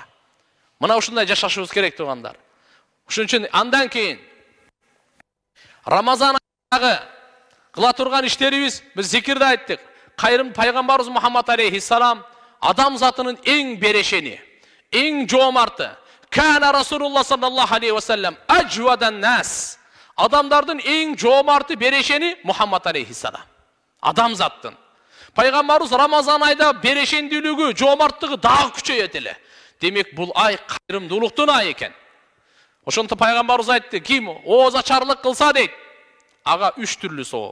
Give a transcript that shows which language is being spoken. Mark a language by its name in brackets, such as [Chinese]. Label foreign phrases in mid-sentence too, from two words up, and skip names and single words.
[Kyrgyz] Мына ушундай жашашыбыз керек тугандар. Ошон үчүн андан кийин Рамазан айындагы кыла турган иштерибиз, биз зикирде айттык. Кайрым пайгамбарыбыз Мухаммад алейхиссалам адам затынын эң берешени, эң жоомарты. [Arabic] كان رسول الله صلى الله عليه وسلم أجود الناس. [Kyrgyz] Адамдардын эң жоомарты берешени Мухаммад алейхиссалам. Адам заттын. Пайгамбарыбыз Рамазан айда берешендүүлүгү, жоомарттыгы дагы күчөйөт эле. Демек бул ай кайрымдуулуктун айы экен. Ошонто пайгамбарыбыз айтты, ким ооз ачарлык кылса дейт, ага 3 түрлүү сооп.